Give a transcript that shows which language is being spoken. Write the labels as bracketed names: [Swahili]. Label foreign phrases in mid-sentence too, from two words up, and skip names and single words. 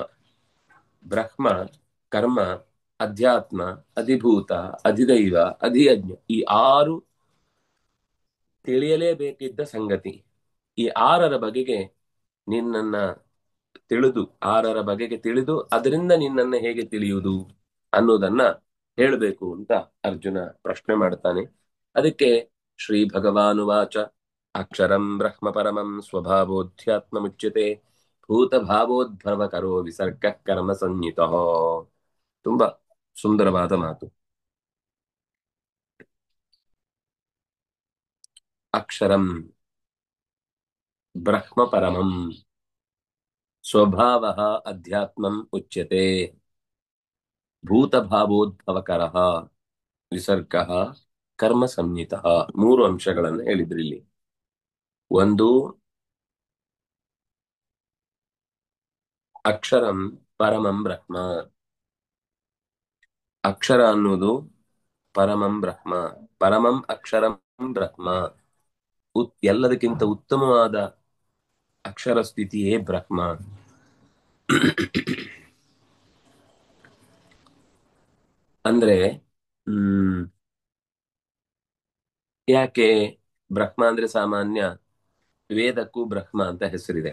[Kannada] ಬ್ರಹ್ಮ, ಕರ್ಮ, ಅಧ್ಯಾತ್ಮ, ಅಧಿಭೂತ, ಅಧಿದೈವ, ಅಧಿಯಜ್ಞ, ಈ 6 ತಿಳಿಯಲೇಬೇಕಿದ್ದ ಸಂಗತಿ. ಈ 6ರ ಬಗೆಗೆ ನಿನ್ನನ್ನ ತಿಳಿದು 6ರ ಬಗೆಗೆ ತಿಳಿದು ಅದರಿಂದ ನಿನ್ನನ್ನ ಹೇಗೆ ತಿಳಿಯುವುದು ಅನ್ನೋದನ್ನ ಹೇಳಬೇಕು ಅಂತ ಅರ್ಜುನ ಪ್ರಶ್ನೆ ಮಾಡ್ತಾನೆ. ಅದಕ್ಕೆ [Sanskrit] ಶ್ರೀ ಭಗವಾನುವಾಚ ಅಕ್ಷರಂ ಬ್ರಹ್ಮ ಪರಮಂ ಸ್ವಭಾವೋಧ್ಯಾತ್ಮ ಮುಚ್ಯತೆ ಭೂತ ಭಾವೋದ್ಭವ ಕರೋ ವಿಸರ್ಗ ಕರ್ಮ ಸಂಹಿತ. [Kannada] ತುಂಬಾ ಸುಂದರವಾದ ಮಾತು. [Sanskrit] ಅಕ್ಷರಂ ಬ್ರಹ್ಮ ಪರಮಂ ಸ್ವಭಾವಃ ಅಧ್ಯಾತ್ಮಂ ಉಚ್ಯತೆ ಭೂತ ಭಾವೋದ್ಭವಕರಃ ವಿಸರ್ಗಃ ಕರ್ಮ ಸಂಹಿತಃ. [Kannada] 3 ಅಂಶಗಳನ್ನು ಹೇಳಿದ್ರಿ ಇಲ್ಲಿ. ಒಂದು, [Sanskrit] ಅಕ್ಷರಂ ಪರಮಂ ಬ್ರಹ್ಮ. [Kannada] ಅಕ್ಷರ ಅನ್ನುವುದು [Sanskrit] ಪರಮಂ ಬ್ರಹ್ಮ, ಪರಮಂ ಅಕ್ಷರಂ ಬ್ರಹ್ಮ. [Kannada] ಎಲ್ಲದಕ್ಕಿಂತ ಉತ್ತಮವಾದ ಅಕ್ಷರ ಸ್ಥಿತಿಯೇ ಬ್ರಹ್ಮ. ಅಂದ್ರೆ ಹ್ಮ್ ಯಾಕೆ ಬ್ರಹ್ಮ ಅಂದ್ರೆ ಸಾಮಾನ್ಯ ವೇದಕ್ಕೂ ಬ್ರಹ್ಮ ಅಂತ ಹೆಸರಿದೆ.